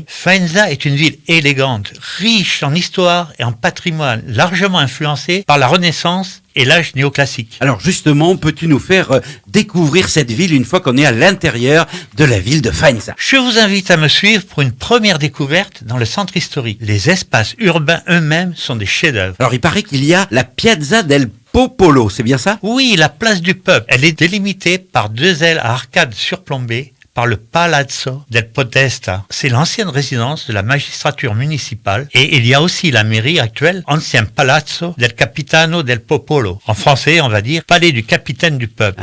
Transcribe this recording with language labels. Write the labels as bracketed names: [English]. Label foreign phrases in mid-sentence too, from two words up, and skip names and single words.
[French] Faenza est une ville élégante, riche en histoire et en patrimoine, largement influencée par la Renaissance et l'âge néoclassique. Alors justement, peux-tu nous faire découvrir cette ville une fois qu'on est à l'intérieur de la ville de Faenza? Je vous invite à me suivre pour une première découverte dans le centre historique. Les espaces urbains eux-mêmes sont des chefs-d'œuvre. Alors il paraît qu'il y a la Piazza del Popolo, c'est bien ça? Oui, la place du peuple. Elle est délimitée par deux ailes à arcades surplombées par le Palazzo del Podesta. C'est l'ancienne résidence de la magistrature municipale et il y a aussi la mairie actuelle, ancien Palazzo del Capitano del Popolo. En français, on va dire palais du capitaine du peuple.